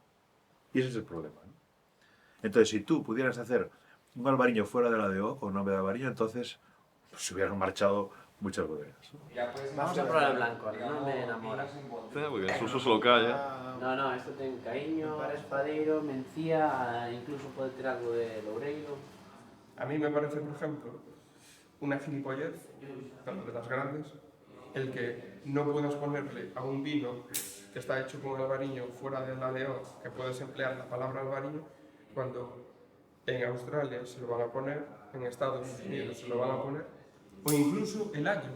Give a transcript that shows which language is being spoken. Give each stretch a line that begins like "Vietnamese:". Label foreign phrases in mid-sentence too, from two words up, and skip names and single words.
Spanish: Y ese es el problema, ¿no? Entonces, si tú pudieras hacer un albariño fuera de la DO con nombre de albariño, entonces se hubieran marchado muchas bodegas. Vamos a probar el blanco,
Galician: non me enamora.
Spanish: Porque es uso local, ya.
Galician: No, esto ten cariño, espadeiro, mencía, incluso pode ter algo de loureiro.
Spanish: A mí me parece, por ejemplo, una gilipollez, de las grandes, el que no puedas ponerle a un vino que está hecho con albariño fuera de la DO, que puedes emplear la palabra albariño, cuando en Australia se lo van a poner, en Estados Unidos se lo van a poner, o incluso el año.